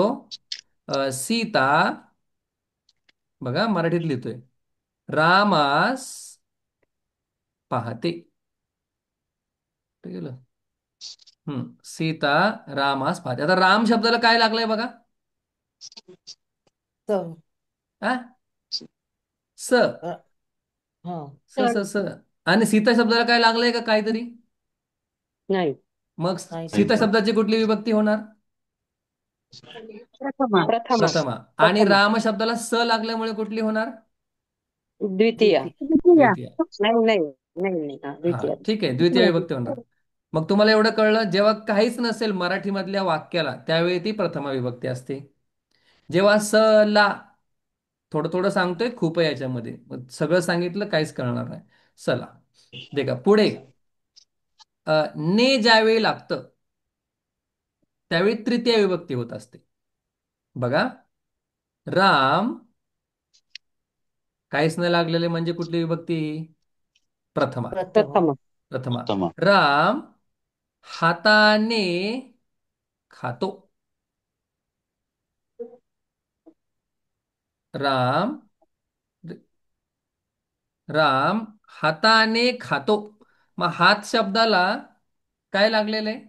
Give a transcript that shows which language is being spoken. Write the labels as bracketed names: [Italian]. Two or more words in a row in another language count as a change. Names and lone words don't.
[Marathi] सीता. बघा, मराठीत लिहितोय. रामास पाहते. कुठे गेलं? सीता रामास पाहते. आता राम शब्दाला काय लागलंय बघा? स. आ? स. अ, हा. स स स. आणि सीता शब्दाला काय लागलंय का काहीतरी? नाही मग नाही सीता नाही. लागलं. शब्दाची कुठली विभक्ती होणार? प्रथमा. प्रथमा. प्रथमा. आणि प्रथमा. राम शब्दाला स लागल्यामुळे कुठली होणार? द्वितीय. द्वितीया. द्वितीय. नाही नाही नाही नाही हा, हा द्वितीय. ठीक आहे, द्वितीय विभक्ती होणार. मग तुम्हाला एवढं कळलं, जेव्हा काहीच नसेल मराठीमधल्या वाक्याला त्यावेळी ती प्रथमा विभक्ती असते. जेव्हा स ला, थोडं थोडं सांगतोय, खूप आहे याच्यामध्ये, मग सगळं सांगितलं काहीच कळणार नाही. चला देखा पुढे. ने ज्यावेळी लागतं त्यावेळी तृतीय विभक्ती होत असते. बघा, राम काहीच नाही लागलेले म्हणजे कुठली विभक्ती? प्रथमा. प्रथमा. प्रथमा. प्रथमा. उत्तम. राम हाताने खातो. राम राम हाताने खातो. मग हात शब्दाला काय लागलेलं आहे?